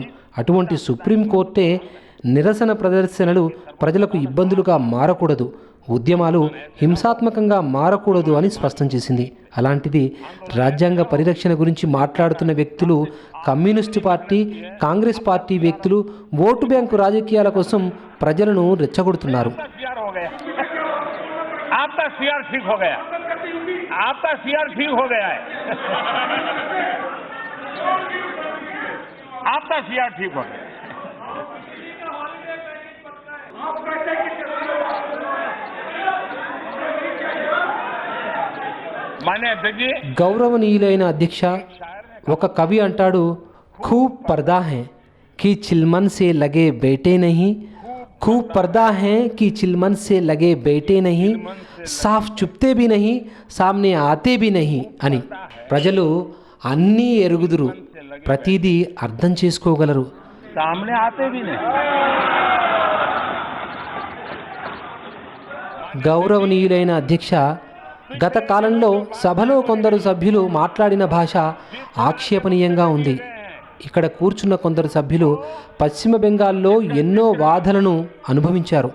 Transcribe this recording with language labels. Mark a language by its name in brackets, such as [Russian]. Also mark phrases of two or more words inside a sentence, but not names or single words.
[Telugu] అటువంటి సుప్రీంకోర్టే నిరసన ప్రదర్శనలు ప్రజలకు ఇబ్బందులుగా మారకూడదు, ఉద్యమాలు హింసాత్మకంగా మారకూడదు అని స్పష్టం చేసింది. అలాంటిది రాజ్యాంగ పరిరక్షణ గురించి మాట్లాడుతున్న వ్యక్తులు కమ్యూనిస్టు పార్టీ, కాంగ్రెస్ పార్టీ వ్యక్తులు ఓటు బ్యాంకు రాజకీయాల కోసం ప్రజలను రెచ్చగొడుతున్నారు. [Hindi] आपका सीआर ठीक हो गया, आपका सीआर ठीक हो गया है, आपका सीआर ठीक हो गया. [Telugu] గౌరవనీయులైన అధ్యక్ష, ఒక కవి అంటాడు, [Hindi] खूब पर्दा है कि चिलमन से लगे बेटे नहीं, खूब पर्दा है कि चिलमन से लगे बेटे नहीं, साफ चुपते भी नहीं, सामने आते भी नहीं అని. [Telugu] ప్రజలు అన్నీ ఎరుగుదురు, ప్రతిదీ అర్థం చేసుకోగలరు, [Hindi] सामने आते भी नहीं. [Telugu] గౌరవనీయులైన అధ్యక్ష, గత కాలంలో సభలో కొందరు సభ్యులు మాట్లాడిన భాష ఆక్షేపణీయంగా ఉంది. ఇక్కడ కూర్చున్న కొందరు సభ్యులు పశ్చిమ బెంగాల్లో ఎన్నో బాధలను అనుభవించారు.